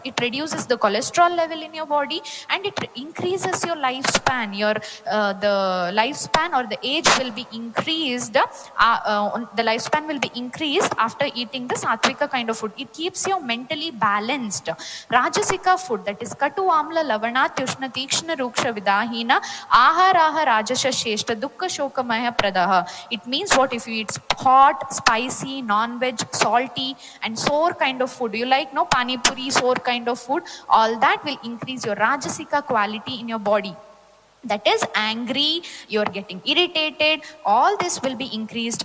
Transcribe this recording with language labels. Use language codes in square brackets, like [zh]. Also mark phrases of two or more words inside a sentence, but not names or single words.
[en] It reduces the cholesterol level in your body, and it increases your lifespan. Your the lifespan or the age will be increased. The lifespan will be increased after eating the sattvika kind of food. It keeps you mentally balanced. [sa] Rajasika [en] food, that is [sa] katu amla lavana tushna tikshna ruksha vidahina aharaha rajasha sheshta dukkha shokamaya pradaha. [en] It means what? If you eat hot, spicy, non-veg, salty and sour kind of food, you like no pani puri, sour kind of food, all that will increase your rajasika quality in your body. That is angry, you're getting irritated, all this will be increased.